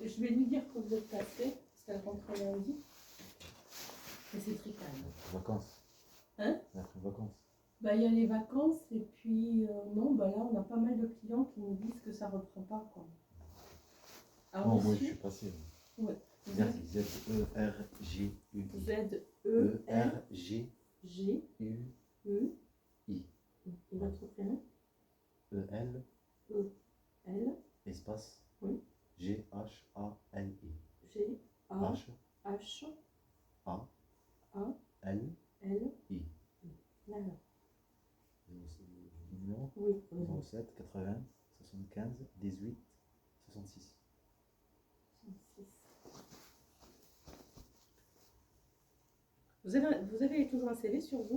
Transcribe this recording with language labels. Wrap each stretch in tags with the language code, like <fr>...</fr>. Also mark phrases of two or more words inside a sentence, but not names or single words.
<fr>Je vais lui dire que vous êtes passé, parce qu'elle rentre lundi. Mais c'est très calme. Vacances. Hein? Vacances. Bah, il y a les vacances et puis non, bah là on a pas mal de clients qui nous disent que ça reprend pas quoi. Alors, non, moi je suis passé. Ouais. Z-E-R-G-U. Z-E-R-G-U-I. Et votre prénom? E-L. E-L. Espace. Oui. G-H-A-L-I. G-H-A-L-I. D'accord. Numéro? Oui. 07 80 75 18 66. Vous avez toujours un CV sur vous?</fr>